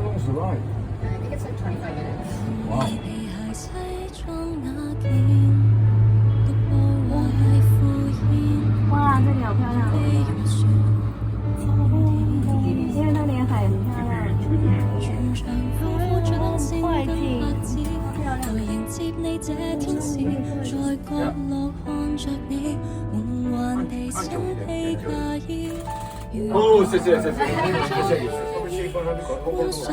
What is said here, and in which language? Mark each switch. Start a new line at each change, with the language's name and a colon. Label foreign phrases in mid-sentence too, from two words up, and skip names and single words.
English: the ride? I think it's like 25 minutes. Wow.
Chinese: 哇，这里好漂亮！因为那里海很漂亮。快进，漂亮。
Italian: Oh, sì, sì, sì, sì. Come ci ricordo di